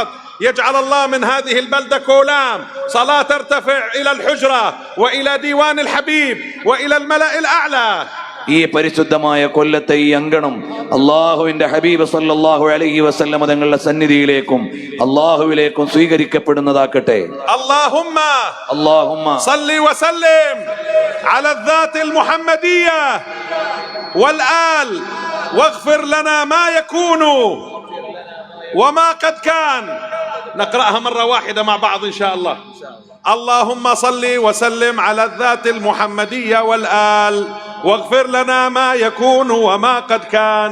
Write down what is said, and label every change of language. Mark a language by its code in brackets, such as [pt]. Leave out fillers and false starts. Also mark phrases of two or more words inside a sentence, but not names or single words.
[ar] يجعل الله من هذه البلدة كولام صلاة ترتفع إلى الحجرة وإلى ديوان الحبيب وإلى الملأ الأعلى. [ml] ഈ പരിശുദ്ധമായ കൊല്ലത്തെ ഈ അങ്കണം അള്ളാഹുവിന്റെ ഹബീബ് [ar] صلى الله عليه وسلم [ml] തങ്ങളുടെ സന്നിധിയിലേക്കും അള്ളാഹുവിലേക്കും സ്വീകരിക്കപ്പെടുന്നതാക്കട്ടെ. [ar] اللهم صل وسلم على الذات المحمدية والآل واغفر لنا ما يكون وما قد كان. نقرأها مرة واحدة مع بعض إن شاء الله. اللهم صل وسلم على الذات المحمدية والآل واغفر لنا ما يكون وما قد كان.